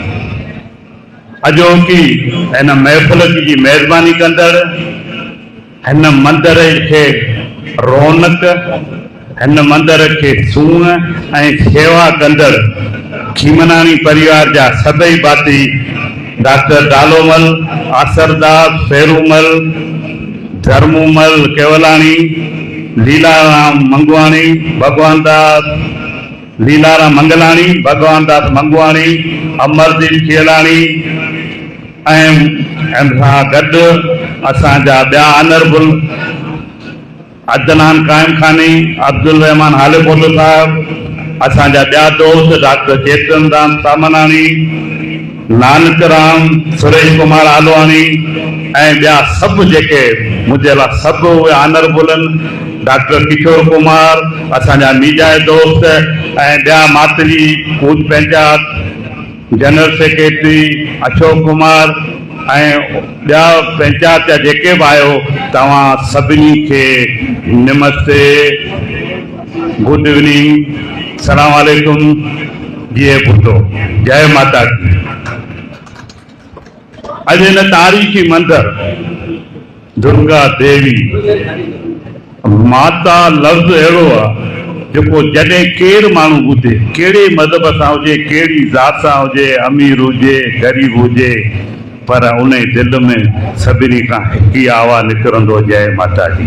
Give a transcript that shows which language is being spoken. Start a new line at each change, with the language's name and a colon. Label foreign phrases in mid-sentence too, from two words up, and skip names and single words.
Sindhi: अॼोकी हिन महफ़िल जी महिरबानी कंदड़, हिन मंदर खे रौनक, हिन मंदर खे सूंह ऐं शेवा कंदड़ खीमनानी परिवार जा सभई भाती डॉक्टर डालोमल, आसरदास, फेरूमल, धर्मूमल केवलानी, लीलाराम मंगवाणी, भगवान दास लीलाराम मंगलानी, भगवान दास मंगवाणी, अमरदीप खेलानी ऐं सां गॾु असांजा ॿिया ऑनरेबल अदनान कायम खानी, अब्दुल रहमान हालेपोटो साहब, असांजा ॿिया दोस्त डॉक्टर चेतन राम सामनानी, नानक राम, सुरेश कुमार आलवानी ऐं ॿिया सभु जेके मुंहिंजे लाइ सभु उहे ऑनरेबल आहिनि, डॉक्टर किशोर कुमार, असांजा मीडिया दोस्त ऐं ॿिया मातली कूद पंचायत
English: General Secretary
Sindhi: अशोक कुमार ऐं ॿिया पंचायत जा जेके बि आहियो, तव्हां सभिनी खे नमस्ते,
English: Good evening,
Arabic: سلام عليكم,
Sindhi: जीअ ॿुधो,
Punjabi: ਜੈ ਮਾਤਾ ਦੀ।
Sindhi: अॼु हिन तारीख़ी मंदर दुर्गा देवी माता लफ़्ज़ अहिड़ो आहे जेको जॾहिं केरु माण्हू ॿुधे, कहिड़े मज़हब सां हुजे, कहिड़ी ज़ात सां हुजे, अमीर हुजे ग़रीब हुजे, पर उन दिलि में सभिनी खां हिकु ई आवाज़ु निकिरंदो, जय माता जी।